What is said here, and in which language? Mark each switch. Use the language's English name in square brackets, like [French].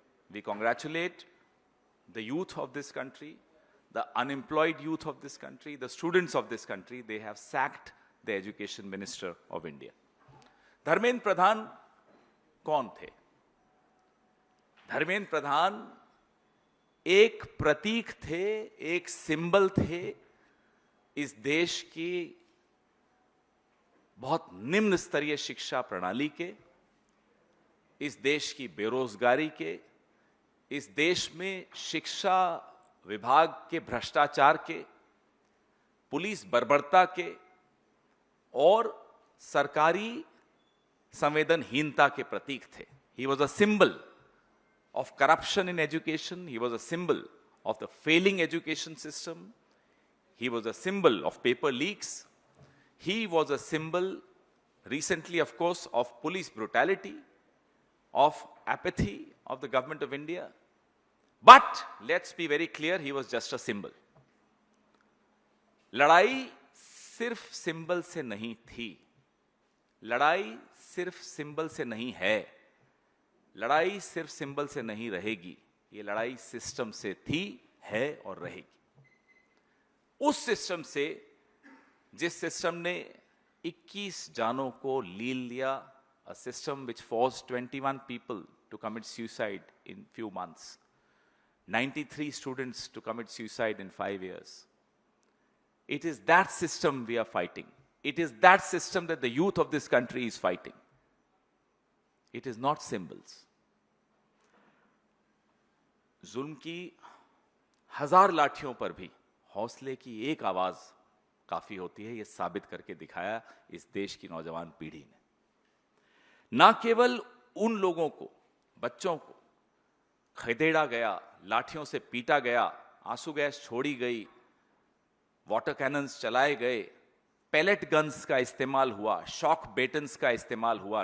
[English] We congratulate the youth of this country, the unemployed youth of this country, the students of this country. They have sacked the education minister of India. [Hindi] Dharmendra Pradhan कौन थे? धर्मेंद्र प्रधान एक प्रतीक थे, एक symbol थे इस देश की बहुत निम्न स्तरीय शिक्षा प्रणाली के, इस देश की बेरोजगारी के, इस देश में शिक्षा विभाग के भ्रष्टाचार के, पुलिस बर्बरता के और सरकारी संवेदनहीनता के प्रतीक थे. [English] He was a symbol of corruption in education. He was a symbol of the failing education system. He was a symbol of paper leaks. He was a symbol, recently of course, of police brutality, of apathy of the government of India. But let's be very clear, he was just a symbol. [Hindi] लड़ाई सिर्फ symbol से नहीं थी, लड़ाई सिर्फ symbol से नहीं है, लड़ाई सिर्फ सिंबल से नहीं रहेगी. ये लड़ाई सिस्टम से थी, है और रहेगी. उस सिस्टम से जिस सिस्टम ने 21 जानों को लील लिया, [English] a system which forced 21 people to commit suicide in few months, 93 students to commit suicide in 5 years. It is that system we are fighting. It is that system that the youth of this country is fighting. It is not symbols. [Hindi] जुल्म की हजार लाठियों पर भी हौसले की एक आवाज काफी होती है, यह साबित करके दिखाया इस देश की नौजवान पीढ़ी ने. ना केवल उन लोगों को, बच्चों को खदेड़ा गया, लाठियों से पीटा गया, आंसू गैस छोड़ी गई, वाटर कैनन्स चलाए गए, पैलेट गन्स का इस्तेमाल हुआ, शॉक बेटन्स का इस्तेमाल हुआ.